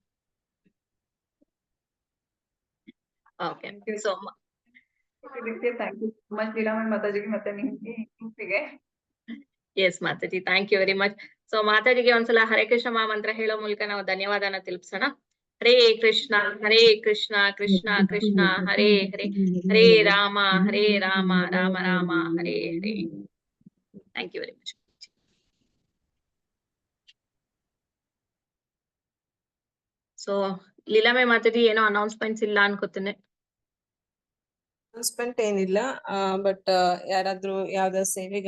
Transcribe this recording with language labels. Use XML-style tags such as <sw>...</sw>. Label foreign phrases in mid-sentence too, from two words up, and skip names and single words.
<en>Okay, so thank you so much</en> <kn>ಲೀಲಾಮಣಿ ಮಾತಾಜಿಗೆ ಮತ್ತೆ ನಿಮ್ಗೆ.</kn> <en>Yes Mataji, thank you very much.</en> <kn>ಸೊ ಮಾತಾಜಿಗೆ ಒಂದ್ಸಲ ಹರೇ ಕೃಷ್ಣ ಮಹಾಮಂತ್ರ ಹೇಳೋ ಮೂಲಕ ನಾವು ಧನ್ಯವಾದನ ತಿಳಿಸೋಣ.</kn> <sa>ಹರೇ ಕೃಷ್ಣ ಕೃಷ್ಣ ಕೃಷ್ಣ ಹರೇ ಹರೇ, ಹರೇ ರಾಮ ರಾಮ ರಾಮ ಹರೇ ಹರೇ.</sa> <en>thank you very much.</en> <kn>ಸೊ ಲೀಲಾಮೆ ಮಾತಾಜಿ ಏನೋ ಅನೌನ್ಸ್ಮೆಂಟ್ಸ್ ಇಲ್ಲ ಅನ್ಕೋತೇನೆ. ಅನೌನ್ಸ್ಮೆಂಟ್ ಏನಿಲ್ಲ, ಬಟ್ ಯಾರಾದ್ರೂ ಯಾವ್ದಾದ್ರು ಸೇವೆಗಳು</kn>